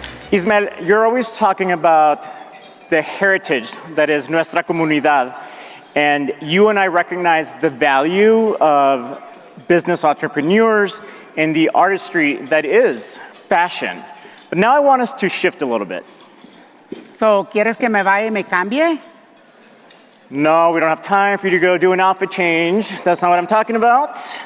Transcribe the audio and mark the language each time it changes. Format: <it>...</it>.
<en>Ismael, you're always talking about the heritage that is</en> <es>nuestra comunidad.</es> <en>And you and I recognize the value of business entrepreneurs and the artistry that is fashion. But now I want us to shift a little bit.</en> <es>So, ¿quieres que me vaya y me cambie?</es> <en>No, we don't have time for you to go do an outfit change. That's not what I'm talking about.</en>